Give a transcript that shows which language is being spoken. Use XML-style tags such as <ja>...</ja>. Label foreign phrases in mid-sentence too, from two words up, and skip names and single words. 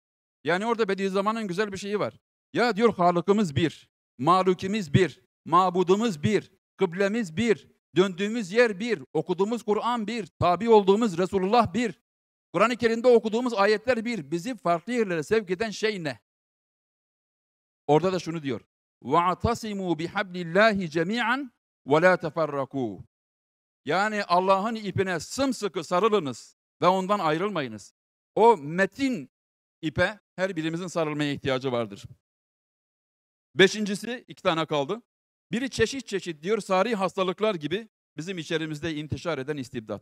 <tr>Yani orada Bediüzzaman'ın güzel bir şeyi var. Ya diyor Halık'ımız bir, malukimiz bir, mabudumuz bir, kıblemiz bir, döndüğümüz yer bir, okuduğumuz Kur'an bir, tabi olduğumuz Resulullah bir. Kur'an-ı Kerim'de okuduğumuz ayetler bir. Bizi farklı yerlere sevk eden şey ne? Orada da şunu diyor.</tr> <ar>وَاَعْتَصِمُوا بِحَبْلِ اللّٰهِ جَمِيعًا وَلَا تَفَرَّقُوا.</ar> <tr>Yani Allah'ın ipine sımsıkı sarılınız ve ondan ayrılmayınız. O metin ipe her birimizin sarılmaya ihtiyacı vardır. Beşincisi, 2 tane kaldı. Biri çeşit çeşit diyor sari hastalıklar gibi bizim içerimizde intişar eden istibdat.</tr>